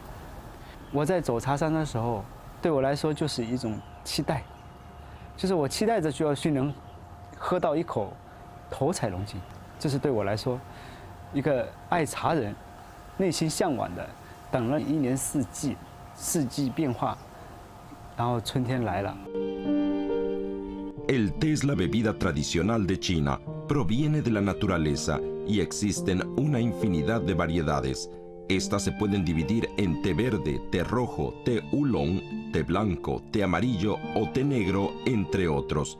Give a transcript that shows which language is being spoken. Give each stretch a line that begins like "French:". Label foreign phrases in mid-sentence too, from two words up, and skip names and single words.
Chinese: 我在走茶山的时候，对我来说就是一种期待，就是我期待着就要去能喝到一口头彩龙井，这是对我来说一个爱茶人内心向往的。等了一年四季，四季变化，然后春天来了。
Spanish: El té es la bebida tradicional de China, proviene de la naturaleza y existen una infinidad de variedades. Estas se pueden dividir en té verde, té rojo, té oolong, té blanco, té amarillo o té negro, entre otros.